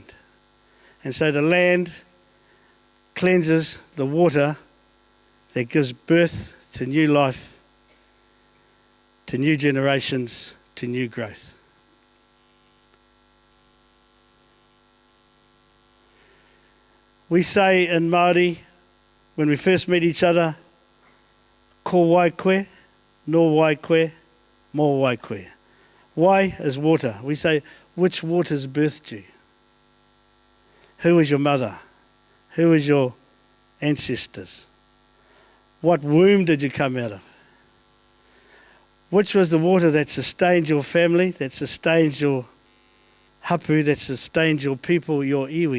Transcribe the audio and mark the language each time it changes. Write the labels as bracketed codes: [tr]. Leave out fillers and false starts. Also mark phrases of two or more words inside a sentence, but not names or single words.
[en] And so the land cleanses the water that gives birth to new life, to new generations, to new growth. We say in Māori, when we first meet each other, [mi] ko wai koe, no wai koe, mo wai koe. [en] Wai is water. We say, which waters birthed you? Who was your mother? Who was your ancestors? What womb did you come out of? Which was the water that sustained your family, that sustained your hapu, that sustained your people, your iwi?